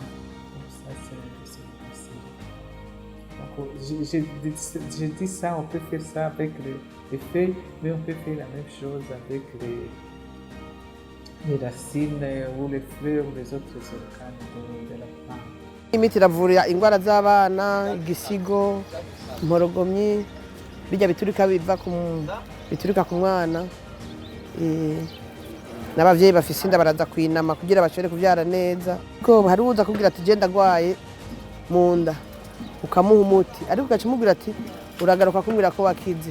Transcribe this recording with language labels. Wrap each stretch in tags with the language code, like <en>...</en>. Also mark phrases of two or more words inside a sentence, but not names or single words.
<fr>Donc ça c'est macéré. Donc je dis ça, on peut faire ça avec les feuilles, mais on peut faire la même chose avec les racines ou les fleurs ou les autres organes de la plante.</fr> <rn>Imiti iravura indwara z'abana, igisigo, imporogomyi, bijya biturika ku mwana. N'abavyeyi bafise inda baraza kwinama kugira bashobore kuvyara neza. Ko hari uza kugira ati genda gwaye mu nda ukamuha umuti, ariko ukacimubwira ati uragaruka kumbwira ko wakize.</rn>